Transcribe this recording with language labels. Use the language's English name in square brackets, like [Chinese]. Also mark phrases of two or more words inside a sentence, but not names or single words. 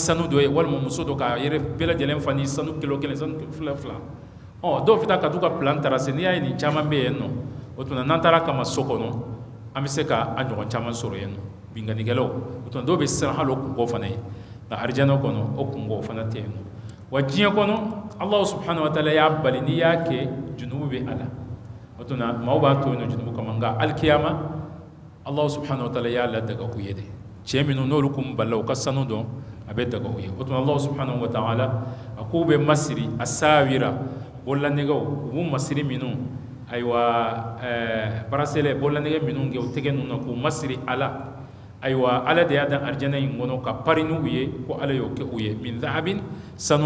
[Bambara] sanu dɔ ye walima muso dɔ k'a yɛrɛ bɛɛ lajɛlen fa ni sanu kilo kelen sanu fila fila dɔw bɛ taa ka t'u ka [French] plan tracé [Bambara] n'i y'a ye nin caman bɛ yen nɔ o tuma n'an taara kama so kɔnɔ an bɛ se ka a ɲɔgɔn caman sɔrɔ yen nɔ bingannikɛlaw o tuma dɔw bɛ siran hali o kungo fana ye nka arijana kɔnɔ o kungo fana tɛ yen nɔ wa diɲɛ kɔnɔ [Arabic] الله سبحانه وتعالى [Bambara] y'a bali n'i y'a kɛ junubu bɛ a la o tuma maaw b'a to yen nɔ junubu kama nka alikiyama [Arabic] الله سبحانه وتعالى [Bambara] y'a ladaga u ye de cɛ minnu n'olu kun balila u ka sanu dɔn a bɛ daga u ye o tuma [Arabic] الله سبحانه وتعالى [Bambara] a k'u bɛ masiri a sawira bɔlanɛgɛw u b'u masiri minnu ayiwa barasɛlɛ bɔlanɛgɛ minnu kɛ u tɛgɛ ninnu na k'u masiri ala ayiwa ala de y'a dan arijana in kɔnɔ ka pari n'u ye ko ala y'o kɛ u ye [Arabic] من ذهب [Bambara] sanu